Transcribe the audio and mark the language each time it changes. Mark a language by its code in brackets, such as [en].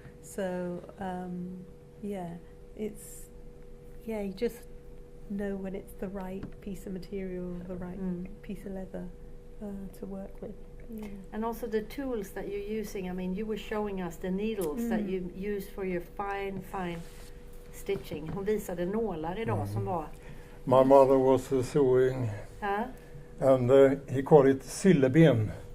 [en] So you just know when it's the right piece of material, the right piece of leather to work with. Yeah. And also the tools that you're using. I mean, you were showing us the needles that you use for your fine stitching. [sv] Hon visade nålar idag som var... [en] My mother was sewing, and he called it silleben.